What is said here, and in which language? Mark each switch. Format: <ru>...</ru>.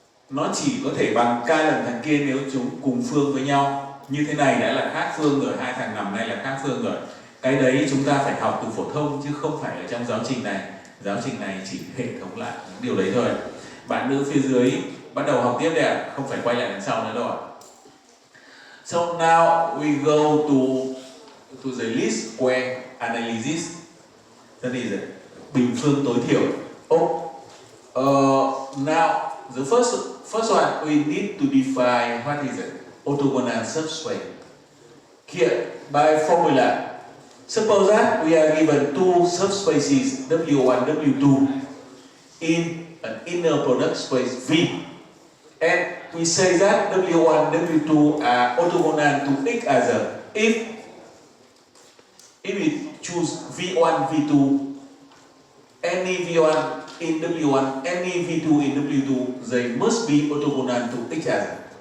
<vi>Nó chỉ có thể bằng k lần thằng kia nếu chúng cùng phương với nhau. Như thế này đã là khác phương rồi, hai thằng nằm này là khác phương rồi. Cái đấy chúng ta phải học từ phổ thông chứ không phải ở trong giáo trình này. Giáo trình này chỉ hệ thống lại những điều đấy thôi. Bạn nữ phía dưới bắt đầu học tiếp đây ạ, không phải quay lại đằng sau nữa đâu ạ.</vi> <en>So now we go to the least square analysis. That is</en> <vi>bình phương tối thiểu.</vi> <en>Now the first one we need to define what is it? Orthogonal subspace. Here by formula, suppose that we are given two subspaces W1, W2 in an inner product space V, and we say that W1, W2 are orthogonal to each other if we choose V1, V2, any V1 in W1, any V2 in W2, they must be orthogonal to each other.</en>